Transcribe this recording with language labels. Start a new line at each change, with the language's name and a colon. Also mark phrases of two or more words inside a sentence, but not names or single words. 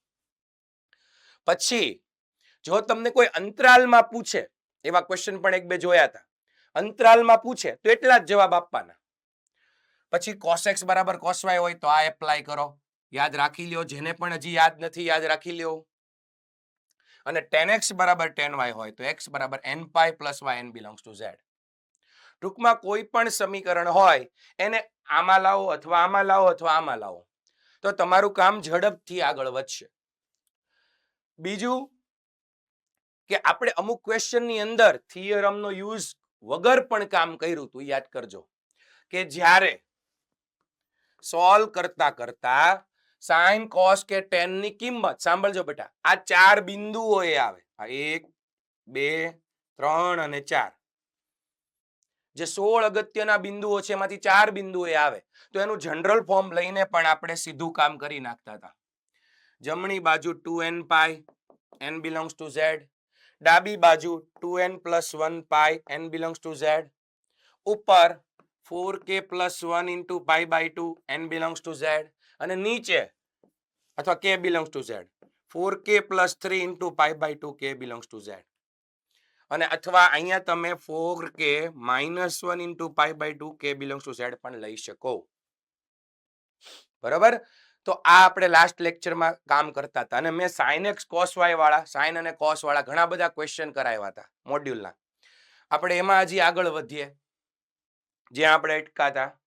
Gujarati: પછી જો તમને કોઈ અંતરાલમાં પૂછે, એવા ક્વેશ્ચન પણ એક બે જોયા હતા, અંતરાલમાં પૂછે તો એટલા જ જવાબ આપવાના. પછી cos x બરાબર cos y હોય તો આ એપ્લાય કરો, યાદ રાખી લ્યો. જેને પણ હજી યાદ નથી, યાદ રાખી લ્યો. અને tan x બરાબર tan y હોય તો x બરાબર
English: n pi plus y n belongs to z.
Gujarati: ટૂંકમાં કોઈ પણ સમીકરણ હોય એને આમાં લાવો અથવા આમાં લાવો અથવા આમાં લાવો તો તમારું કામ ઝડપથી આગળ વધશે. બીજું કે આપણે અમુક ક્વેશ્ચનની અંદર થિયરમનો યુઝ વગર પણ કામ કર્યું હતું, યાદ કરજો. કે જ્યારે સોલ્વ કરતા કરતા sin cos કે tan ની કિંમત, સાંભળજો બેટા, આ ચાર બિંદુઓ એ આવે. આ 1 2 3 અને 4 જે 16 અગત્યના બિંદુઓ છે એમાંથી 4 બિંદુઓ એ આવે. તો એનું જનરલ ફોર્મ લઈને પણ આપણે સીધું કામ કરી નાખતા હતા. જમણી બાજુ
English: 2n pi n belongs to z,
Gujarati: ડાબી બાજુ
English: 2n plus 1 pi n belongs to z, ઉપર 4k plus 1 into pi by 2 n belongs to z,
Gujarati: અને નીચે અથવા
English: k belongs to z 4k plus 3 into pi by 2 k belongs to z.
Gujarati: અને અથવા અહીંયા તમે
English: 4k minus 1 into pi by 2 k belongs to z
Gujarati: પણ લઈ શકો. બરાબર? તો આ આપણે લાસ્ટ લેક્ચરમાં કામ કરતા હતા અને મેં sin x cos y વાળા, sin અને cos વાળા ઘણા બધા ક્વેશ્ચન કરાવ્યા હતા મોડ્યુલના. આપણે એમાં હજી આગળ વધીએ જ્યાં આપણે અટકા હતા.